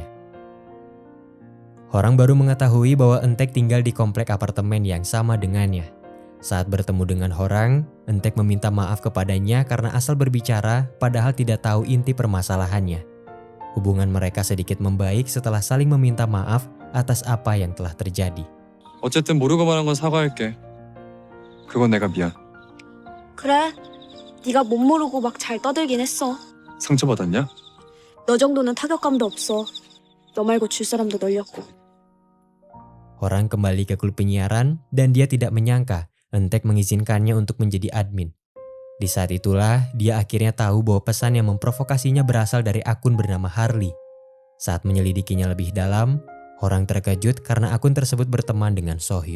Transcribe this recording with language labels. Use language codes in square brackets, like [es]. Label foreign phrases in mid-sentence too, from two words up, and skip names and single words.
[id] Horang baru mengetahui bahwa Entek tinggal di komplek apartemen yang sama dengannya. Saat bertemu dengan Horang, Entek meminta maaf kepadanya karena asal berbicara padahal tidak tahu inti permasalahannya. Hubungan mereka sedikit membaik setelah saling meminta maaf atas apa yang telah terjadi. [ko] 어쨌든 모르고 말한 건 사과할게. 그건 내가 미안. 그래, 네가 못 모르고 막 잘 떠들긴 했어. 상처받았냐? 너 정도는 타격감도 없어. 너 말고 줄 사람도 널렸고. [id] Horang kembali ke klub penyiaran dan dia tidak menyangka Entek mengizinkannya untuk menjadi admin. Di saat itulah dia akhirnya tahu bahwa pesan yang memprovokasinya berasal dari akun bernama Harley. Saat menyelidikinya lebih dalam, Horang terkejut karena akun tersebut berteman dengan Sohyun.